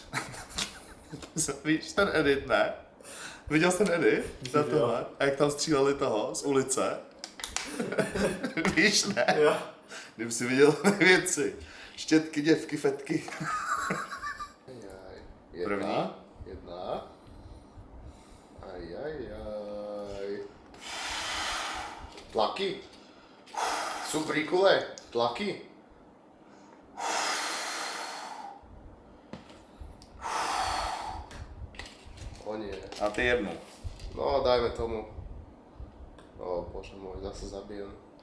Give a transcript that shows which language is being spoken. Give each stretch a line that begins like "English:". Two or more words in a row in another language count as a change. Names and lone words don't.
Czech: Víš ten edit, ne? Viděl jsi ten edit? Na tohle? A jak tam stříleli toho z ulice? Víš, ne? Jo. Kdyby si viděl věci. Štětky, děvky, fetky. První? Jedna. Ajajaj.
Slovak: Tlaky. Sú príkule. Tlaky. O nie. A ty jednu. No, dajme tomu. O, bože môj, zase zabijem.